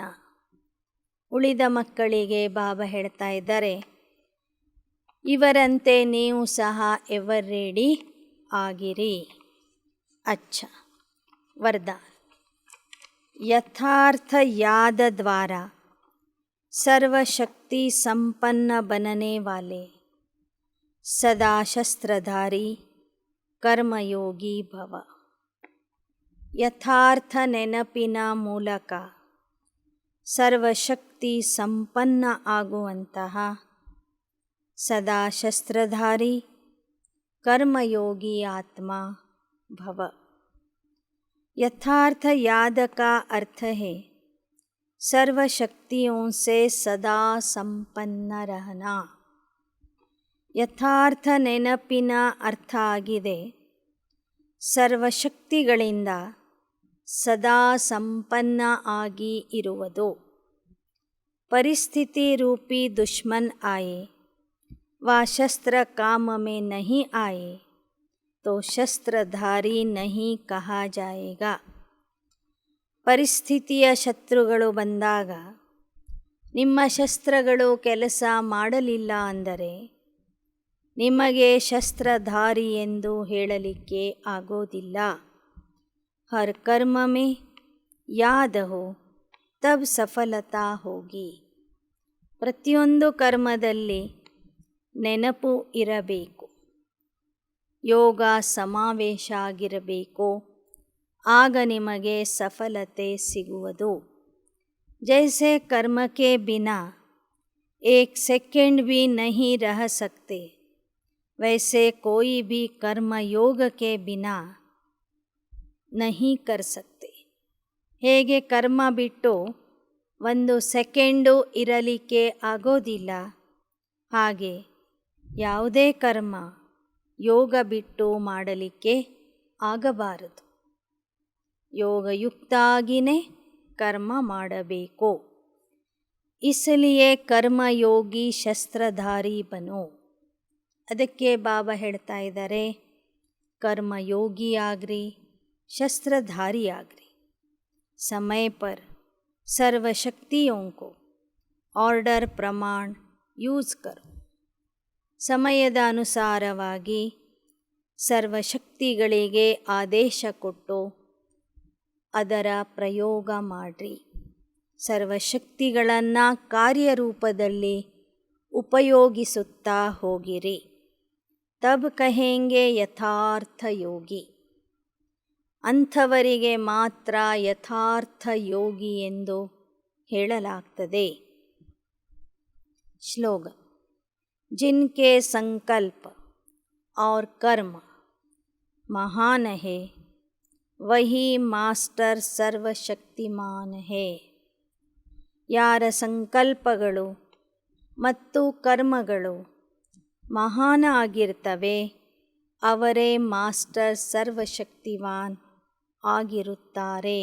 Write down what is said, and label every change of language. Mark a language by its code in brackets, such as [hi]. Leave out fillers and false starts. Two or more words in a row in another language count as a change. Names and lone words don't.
[kn] ಉಳಿದ ಮಕ್ಕಳಿಗೆ ಬಾಬಾ ಹೇಳ್ತಾ ಇದ್ದಾರೆ, ಇವರಂತೆ ನೀವು ಸಹ [en] ever ready [kn] ಆಗಿರಿ. [hi] अच्छा वरदान. यथार्थ याद द्वारा सर्वशक्ति संपन्न बनने वाले सदा शस्त्रधारी कर्मयोगी भव. [kn] ಯಥಾರ್ಥ ನೆನಪಿನ ಮೂಲಕ ಸರ್ವಶಕ್ತಿ ಸಂಪನ್ನ ಆಗುವಂತಹ ಸದಾ ಶಸ್ತ್ರಧಾರಿ [hi] कर्मयोगी आत्मा भव. यथार्थ याद का अर्थ है सर्व शक्तियों से सदा संपन्न रहना. [kn] ಯಥಾರ್ಥ ನೆನಪಿನ ಅರ್ಥ ಆಗಿದೆ ಸರ್ವಶಕ್ತಿಗಳಿಂದ ಸದಾ ಸಂಪನ್ನ ಆಗಿ ಇರುವುದು. [hi] परिस्थिति रूपी दुश्मन आए व शस्त्र काम में नहीं आए तो शस्त्रधारी नहीं कहा जाएगा. [kn] ಪರಿಸ್ಥಿತಿಯ ಶತ್ರುಗಳು ಬಂದಾಗ ನಿಮ್ಮ ಶಸ್ತ್ರಗಳು ಕೆಲಸ ಮಾಡಲಿಲ್ಲ ಅಂದರೆ ನಿಮಗೆ ಶಸ್ತ್ರಧಾರಿ ಎಂದು ಹೇಳಲಿಕ್ಕೆ ಆಗೋದಿಲ್ಲ. [hi] हर कर्म में याद हो तब सफलता होगी. [kn] ಪ್ರತಿಯೊಂದು ಕರ್ಮದಲ್ಲಿ ನೆನಪು ಇರಬೇಕು, ಯೋಗ ಸಮಾವೇಶ ಆಗಿರಬೇಕು, ಆಗ ನಿಮಗೆ ಸಫಲತೆ ಸಿಗುವುದು. [hi] ಜೈಸೆ कर्म के बिना एक सेकंड भी नहीं रह सकते, वैसे कोई भी कर्म योग के बिना नहीं कर सकते. [kn] ಹೇಗೆ ಕರ್ಮ ಬಿಟ್ಟು ಒಂದು ಸೆಕೆಂಡು ಇರಲಿಕ್ಕೆ ಆಗೋದಿಲ್ಲ, ಹಾಗೆ ಯಾವುದೇ ಕರ್ಮ ಯೋಗ ಬಿಟ್ಟು ಮಾಡಲಿಕ್ಕೆ ಆಗಬಾರದು. ಯೋಗಯುಕ್ತ ಆಗಿಯೇ ಕರ್ಮ ಮಾಡಬೇಕು. [hi] इसलिए कर्मयोगी शस्त्रधारी बनो. [kn] ಅದಕ್ಕೆ ಬಾಬಾ ಹೇಳ್ತಾ ಇದ್ದಾರೆ, कर्मयोगी ಆಗ್ರಿ, शस्त्रधारी ಆಗ್ರಿ. [hi] समय पर सर्व शक्तियों को ऑर्डर प्रमाण ಯೂಸ್ करो. [kn] ಸಮಯದ ಅನುಸಾರವಾಗಿ ಸರ್ವಶಕ್ತಿಗಳಿಗೆ ಆದೇಶ ಕೊಟ್ಟು ಅದರ ಪ್ರಯೋಗ ಮಾಡ್ರಿ. ಸರ್ವಶಕ್ತಿಗಳನ್ನು ಕಾರ್ಯರೂಪದಲ್ಲಿ ಉಪಯೋಗಿಸುತ್ತಾ ಹೋಗಿರಿ. [hi] तब कहेंगे यथार्थ योगी. [kn] ಅಂಥವರಿಗೆ ಮಾತ್ರ ಯಥಾರ್ಥ ಯೋಗಿ ಎಂದು ಹೇಳಲಾಗ್ತದೆ. ಸ್ಲೋಗನ್: [hi] जिनके संकल्प और कर्म महान है वही ಮಾಸ್ಟರ್ ಸರ್ವಶಕ್ತಿಮಾನ್ है. [kn] ಯಾರ ಸಂಕಲ್ಪಗಳು ಮತ್ತು ಕರ್ಮಗಳು ಮಹಾನ್ ಆಗಿರ್ತವೆ ಅವರೇ ಮಾಸ್ಟರ್ ಸರ್ವಶಕ್ತಿವಾನ್ ಆಗಿರುತ್ತಾರೆ.